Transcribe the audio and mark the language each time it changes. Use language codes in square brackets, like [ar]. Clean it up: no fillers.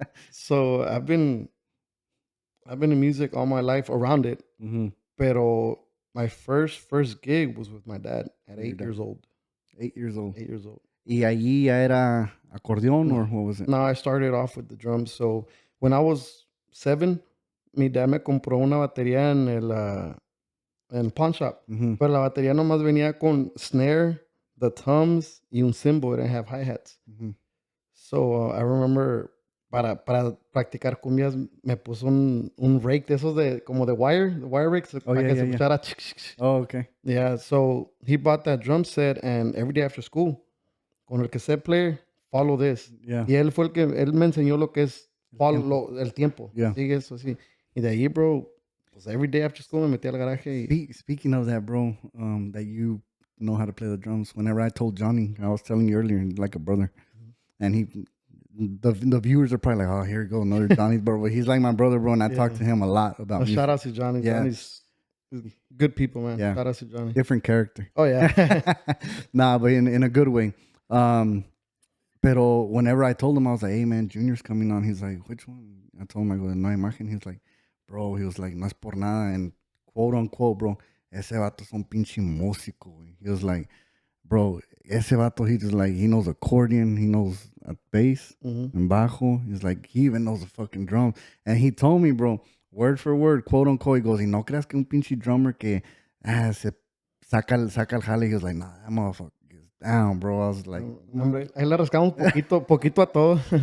[en] So I've been in music all my life around it. Mm-hmm. Pero my first gig was with my dad at Your 8 dad. years old. 8 years old. 8 years old. [es] Y allí ya era acordeón, [en] or what was it? No, I started off with the drums. So when I was 7, [es] mi dad me compró una batería en [en] pawn shop. Mm-hmm. [es] Pero la batería nomás venía con snare, the toms, y un cymbal. [en] It didn't have hi-hats. Mm-hmm. So I remember [es] para practicar cumbias me puso un rake de esos como [en] the wire rakes, [es] para que se escuchara. [en] Oh, okay. Yeah, so he bought that drum set, and every day after school, [es] con el cassette player, [en] follow this. Yeah. [es] Y él fue él me enseñó lo que es el tiempo. [en] Yeah. [es] Sigue eso así. Y de ahí, bro, pues [en] every day after school [es] me metí al garaje. [en] Speaking of that, bro, that you know how to play the drums. Whenever I told Johnny, I was telling you earlier, like a brother, and the viewers are probably like, oh, here we go, another Johnny's brother. But he's like my brother, bro, and I talk to him a lot about music. Shout out to Johnny. Yeah. Johnny's good people, man. Yeah. Shout out to Johnny. Different character. Oh, yeah. Nah, but in a good way. Pero whenever I told him, I was like, hey, man, Junior's coming on. He's like, which one? I told him, I go, the Nueva Imagen. He's like, bro, he was like, [es] no es por nada. [en] And quote unquote, [es] bro, ese vato es un pinche músico. Güey. [en] He was like, bro, [es] ese vato, [en] he just like, he knows accordion, he knows a bass and bajo. He's like, he even knows the fucking drums. And he told me, bro, word for word, quote unquote, he goes, [es] y no creas que un pinche drummer que se saca el jale. [en] He was like, nah, that motherfucker is down, bro. I was like, [es] Hombre, ahí le rascamos poquito a todo.